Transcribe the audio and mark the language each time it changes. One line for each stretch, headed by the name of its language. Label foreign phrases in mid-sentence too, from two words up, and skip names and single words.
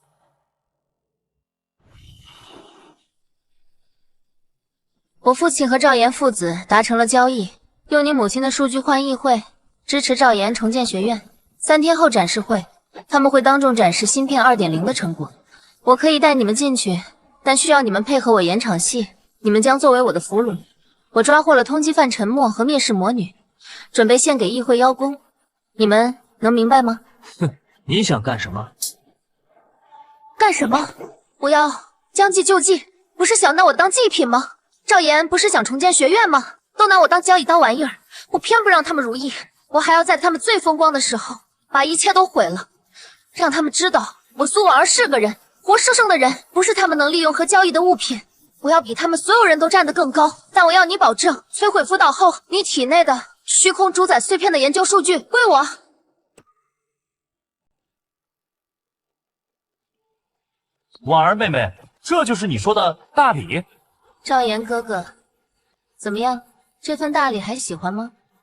Chinese: 我父親和趙岩父子達成了交易，用你母親的數據換議會，支持趙岩重建學院。3天後展示會，他們會當眾展示芯片 2.0 的成果。我可以帶你們進去，但需要你們配合我演場戲。你們將作為我的俘虜。我抓獲了通缉犯沉默和蔑視魔女，準備獻給議會邀功。你們能明白嗎？哼，你想幹什麼？幹什么？我要将計就計，不是想拿我當祭品嗎？趙岩不是想重建學院嗎？都拿我當交椅当玩意兒，我偏不讓他們如意。我还要在他们最风光的时候把一切都毁了，讓他們知道我蘇婉兒是個人，活生生的人，不是他們能利用和交易的物品。我要比他們所有人都站得更高，但我要你保證，摧毀輔導後，你體內的虛空主宰碎片的研究數據歸我。婉兒妹妹，這就是你說的大禮？趙岩哥哥，怎麼樣？這份大禮還喜歡嗎？